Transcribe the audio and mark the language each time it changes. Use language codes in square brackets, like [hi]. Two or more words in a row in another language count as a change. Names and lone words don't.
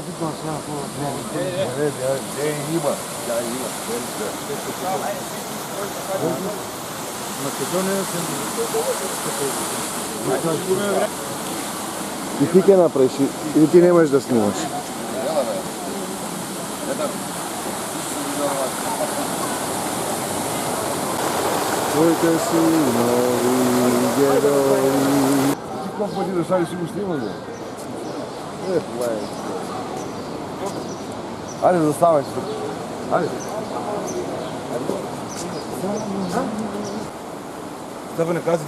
[mk] И ти ќе направиш, или ти немаш да снимаш? Твоите синови герои. [bg] Ти колко пъти да сами си го снимал, бе? Айде, заставай се тук. Айде. [mk] Става не кази.